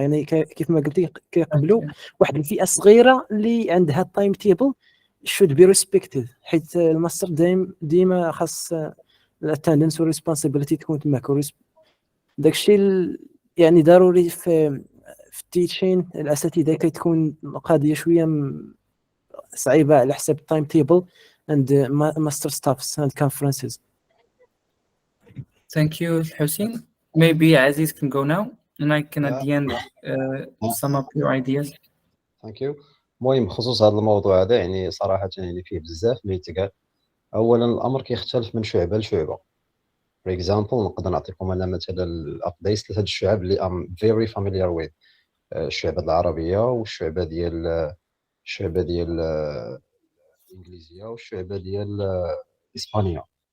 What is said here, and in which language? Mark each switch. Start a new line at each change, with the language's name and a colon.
Arabic: يعني كيف ما قلتي كيقبلوا واحد الفئه صغيره اللي عندها التايم تيبل
English: should be respected
Arabic: حيت الماستر ديما خاص الاتندنس والريسبونسابيلتي تكون تماك. داكشي يعني ضروري في التيتشين الاساتذه كتكون القضيه شويه صعيبه على حساب التايم تيبل
English: and master staffs and conferences. Thank you Hussein. Maybe Aziz can go now and I can at the end sum up your ideas. Thank you.
Arabic: المهم بخصوص هذا الموضوع هذا يعني صراحه يعني فيه بزاف ما يتقال. اولا الامر كيختلف من شعبه لشعبه. فور اكزامبل نقدر نعطيكم انا مثلا الابديتس لهاد الشعب اللي
English: I'm very familiar with,
Arabic: الشعبه العربيه والشعبه ديال الانجليزيه والشعبه ديال اسبانيا.